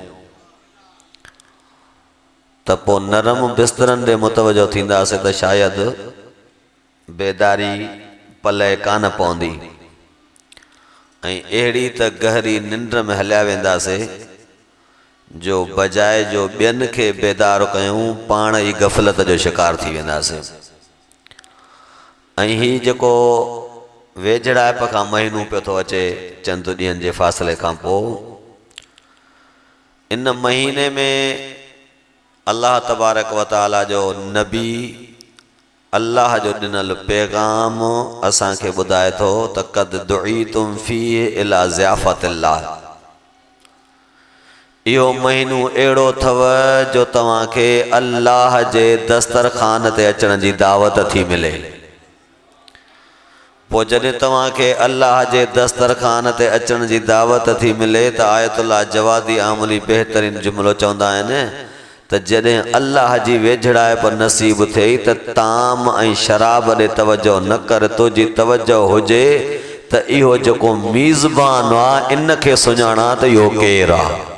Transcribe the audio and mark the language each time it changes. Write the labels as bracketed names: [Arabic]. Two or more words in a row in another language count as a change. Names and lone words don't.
[Sindhi] त पोइ नरम बिस्तरनि ॾे मुतवजो थींदासीं त शायदि बेदारी पले कान पवंदी ऐं अहिड़ी त गहरी निंड में हलिया वेंदासीं जो बजाए जो ॿियनि खे बेदार कयूं पाण ई गफ़लत जो शिकार थी वेंदासीं। ऐं हीउ जेको वेझड़ाइप खां महीनो पियो थो अचे चंद ॾींहंनि जे फ़ासिले खां पोइ, इन महीने में अल्लाह तबारक व तआला जो नबी अल्लाह जो ॾिनल पैगाम असांखे ॿुधाए थो त [Arabic] قد دعيتم فيه إلى ضيافة الله. [Sindhi] इहो महीनो अहिड़ो अथव जो तव्हांखे अल्लाह जे दस्तरखान ते अचण जी दावत थी मिले। पोइ जॾहिं तव्हांखे अल्लाह जे दस्तरखान ते अचण जी दावत थी मिले त आयतुल्लाह जवादी आमली बहितरीन जुमिलो चवंदा आहिनि त जॾहिं अल्लाह जी वेझड़ाइप नसीब थिए त ताम ऐं शराब ॾे तवजो न कर, तुंहिंजी तवजो हुजे त इहो जेको मीज़बान आहे इन खे सुञाणा त इहो केरु आहे।